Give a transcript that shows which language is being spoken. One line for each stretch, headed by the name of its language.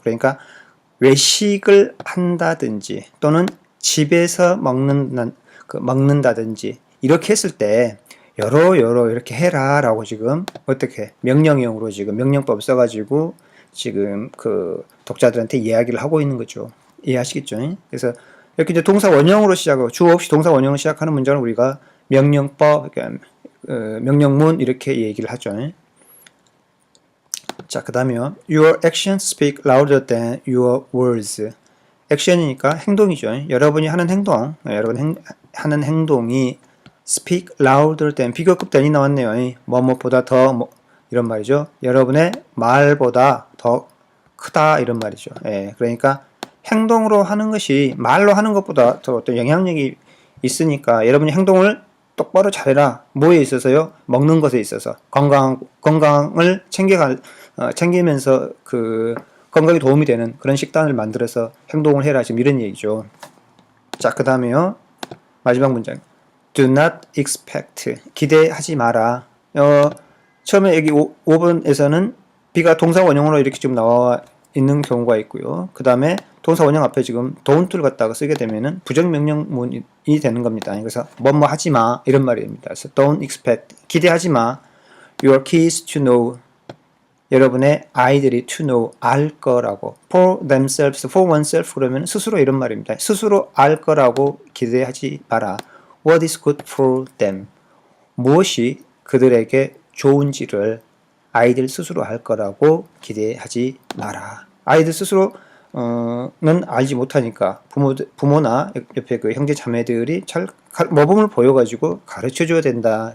Korean: 그러니까 외식을 한다든지 또는 집에서 먹는다든지 이렇게 했을 때 여러 이렇게 해라 라고 지금 어떻게 명령형으로 지금 명령법 써가지고 지금 그 독자들한테 이야기를 하고 있는 거죠. 이해하시겠죠? 그래서 이렇게 이제 동사 원형으로 시작하고 주어 없이 동사 원형으로 시작하는 문장을 우리가 명령법, 명령문 이렇게 얘기를 하죠. 자, 그 다음에요.
English: Your actions speak louder than your words.
Korean: 액션이니까 행동이죠. 여러분이 하는 행동, 여러분 하는 행동이
English: speak louder than
Korean: 비교급 than이 나왔네요. 뭐뭐보다 더 이런 말이죠. 여러분의 말보다 더 크다 이런 말이죠. 그러니까 행동으로 하는 것이 말로 하는 것보다 더 어떤 영향력이 있으니까 여러분이 행동을 똑바로 잘해라. 뭐에 있어서요? 먹는 것에 있어서 건강을 챙기면서 그 건강에 도움이 되는 그런 식단을 만들어서 행동을 해라. 지금 이런 얘기죠. 자, 그 다음에요. 마지막 문장.
English: Do not expect.
Korean: 기대하지 마라. 처음에 여기 5번에서는 B가 동사 원형으로 이렇게 좀 나와 있는 경우가 있고요. 그 다음에 동사 원형 앞에 지금 don't를 갖다가 쓰게 되면은 부정명령문이 되는 겁니다. 그래서 뭐뭐 하지 마 이런 말입니다. 그래서
English: don't expect
Korean: 기대하지 마.
English: Your kids to know
Korean: 여러분의 아이들이
English: to know
Korean: 알 거라고
English: for themselves, for oneself
Korean: 그러면 스스로 이런 말입니다. 스스로 알 거라고 기대하지 마라.
English: What is good for them
Korean: 무엇이 그들에게 좋은지를 아이들 스스로 알 거라고 기대하지 마라. 아이들 스스로는 알지 못하니까 부모나 옆에 그 형제 자매들이 잘 모범을 보여가지고 가르쳐 줘야 된다.